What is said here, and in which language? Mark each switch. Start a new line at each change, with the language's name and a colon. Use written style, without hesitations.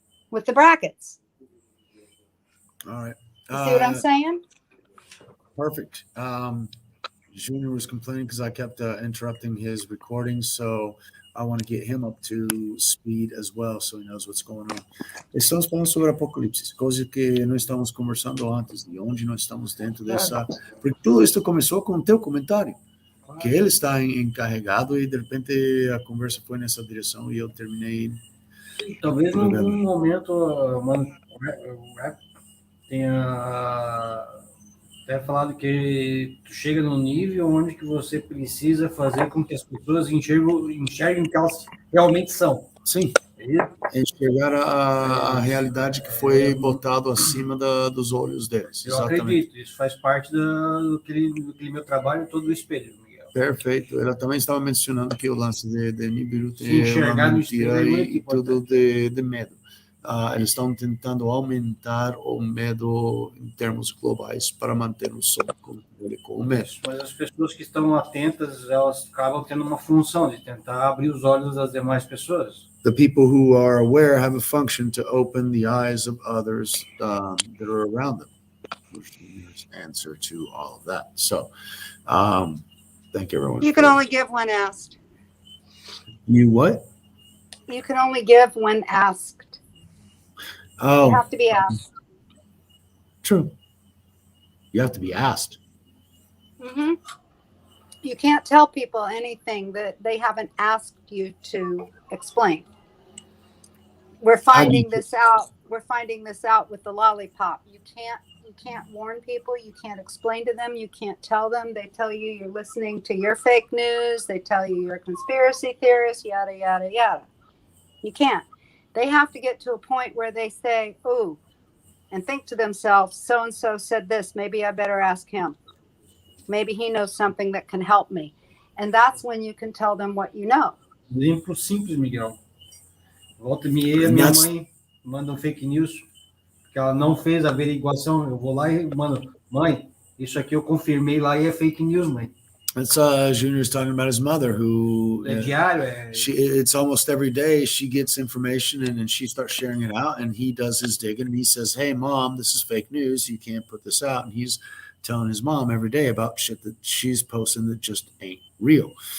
English: With the brackets. All right. You see what I'm saying? Perfect. Junior was complaining because I kept interrupting his recording, so I want to get him up to speed as well, so he knows what's going on.
Portuguese: Estamos falando sobre Apocalipse, coisa que não estamos conversando antes, de onde nós estamos dentro dessa... Porque tudo isso começou com o teu comentário, que ele está encarregado e de repente a conversa foi nessa direção e eu terminei... Talvez em algum momento o rap tenha até falado que tu chega num nível onde que você precisa fazer com que as pessoas enxerguem o que elas realmente são. Sim, enxergar a realidade que foi botado acima dos olhos deles. Eu acredito, isso faz parte do que meu trabalho todo do espelho. Perfeito. Ela também estava mencionando que o lance de Nibiru tem uma mentira e tudo de medo. Eles estão tentando aumentar o medo em termos globais para manter o sob controle com o medo. Mas as pessoas que estão atentas, elas acabam tendo uma função de tentar abrir os olhos das demais pessoas.
English: The people who are aware have a function to open the eyes of others that are around them, which is the answer to all of that. So, thank you, everyone. You can only give when asked. You what? You can only give when asked. Oh. You have to be asked. True. You have to be asked. Mm-hmm. You can't tell people anything that they haven't asked you to explain. We're finding this out. We're finding this out with the lollipop. You can't warn people. You can't explain to them. You can't tell them. They tell you you're listening to your fake news. They tell you you're a conspiracy theorist, yada, yada, yada. You can't. They have to get to a point where they say, ooh, and think to themselves, so-and-so said this. Maybe I better ask him. Maybe he knows something that can help me. And that's when you can tell them what you know.
Portuguese: Exemplo simples, Miguel. Volta e meia, minha mãe manda um fake news, que ela não fez a averiguação. Eu vou lá e mando, mãe, isso aqui eu confirmei lá e é fake news, mãe.
English: That's Junior's talking about his mother, who it's almost every day she gets information and she starts sharing it out, and he does his digging and he says, hey mom, this is fake news, you can't put this out. And he's telling his mom every day about shit that she's posting that just ain't real.